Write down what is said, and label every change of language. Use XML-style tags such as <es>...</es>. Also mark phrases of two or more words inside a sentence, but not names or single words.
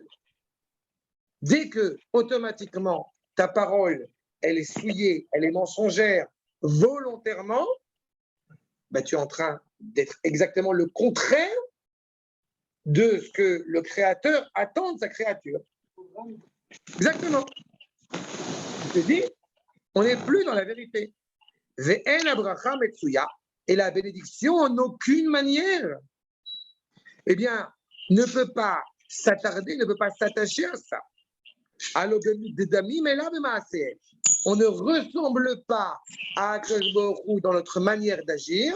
<fr>Dès que, automatiquement, ta parole, elle est souillée, elle est mensongère, volontairement, ben, tu es en train d'être exactement le contraire de ce que le Créateur attend de sa créature. Exactement. Je te dis, on n'est plus dans la vérité.</fr> <he>ואין הברכה מצויה,</he> <fr>et la bénédiction en aucune manière, eh bien, ne peut pas s'attarder, ne peut pas s'attacher à ça. On ne ressemble pas à</fr> <he>הקדוש ברוך הוא</he> <fr>dans notre manière d'agir.</fr>